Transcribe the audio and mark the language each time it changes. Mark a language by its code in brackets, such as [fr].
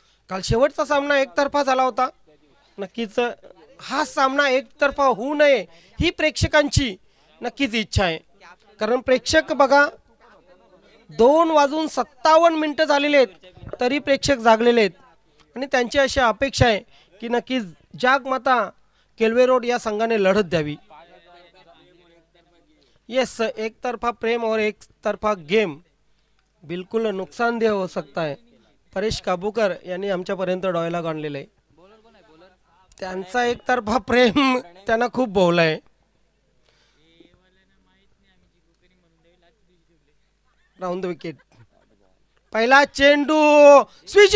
[mr] काल शेवटचा सामना एकतर्फा झाला होता. नक्कीच हा सामना एकतर्फा होऊ नये ही प्रेक्षकांची नक्कीच इच्छा आहे. कारण प्रेक्षक बघा 2:57 झालेले आहेत तरी प्रेक्षक जागलेले आहेत. आणि त्यांची अशी अपेक्षा आहे की नक्कीच जागमाता केल्वेरोड या संघाने लढत द्यावी. [hi] यस, एक तरफा प्रेम और एक तरफा गेम बिलकुल नुकसानदेह हो सकता है. [mr] परेश काबूकर यांनी आमच्यापर्यंत डायलॉग आणलेला आहे. त्यांचा एकतर्फा प्रेम त्यांना खूप भोवलाय. Round the wicket. पहिला चेंडू स्विच.